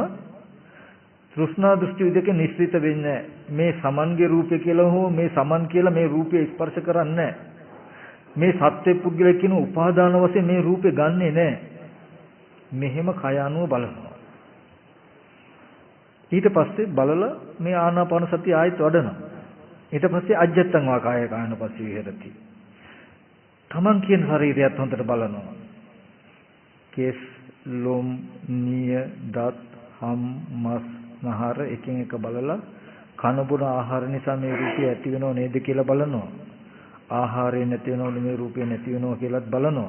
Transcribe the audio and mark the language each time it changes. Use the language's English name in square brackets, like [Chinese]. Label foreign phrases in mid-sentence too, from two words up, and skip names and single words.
[Sinhala] තෘෂ්ණා දෘෂ්ටි විදක නිශ්චිත වෙන්නේ මේ සමන්ගේ රූපය කියලා හෝ මේ සමන් කියලා මේ රූපය ස්පර්ශ කරන්නේ මේ සත්‍ය පුද්ගලයා කියන උපාදාන වශයෙන් මේ රූපේ ගන්නෙ නැහැ. මෙහෙම කය අනුව බලනවා. ඊට පස්සේ බලලා මේ ආනාපාන සතිය ආයෙත් වඩනවා. ඊට පස්සේ [Pali] අජ්ජත්තං වා කාය කායනුපස්සී විහෙරති. [Sinhala] තමන් කියන ශරීරයත් හොඳට බලනවා. කෙස් ලොම් නිය දත් හම් මස් නහර එකින් එක බලලා කන බොන ආහාර නිසා මේ රූපය ඇති වෙනව නේද කියලා බලනවා. ආහාරය නැති වෙනවද මේ රූපය නැති වෙනව කියලාත් බලනවා.